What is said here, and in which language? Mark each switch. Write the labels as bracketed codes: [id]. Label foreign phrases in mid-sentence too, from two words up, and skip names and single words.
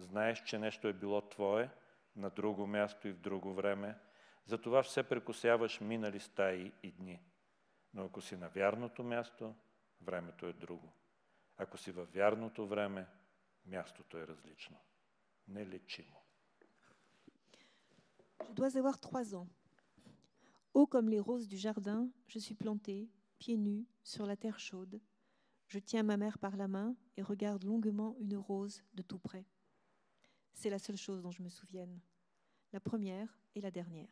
[bg] Знаеш, че нещо е било твое, на друго място и в друго време. Затова все прекосяваш минали стаи и дни. Но ако си на вярното място, времето е друго. Ако си във вярното време, мястото е различно. Нелечимо. [fr] Je dois avoir 3 ans. Haut comme les roses du jardin, je suis plantée, pieds nus, sur la terre chaude. Je tiens ma mère par la main et regarde longuement une rose de tout près. C'est la seule chose dont je me souvienne. La première et la dernière.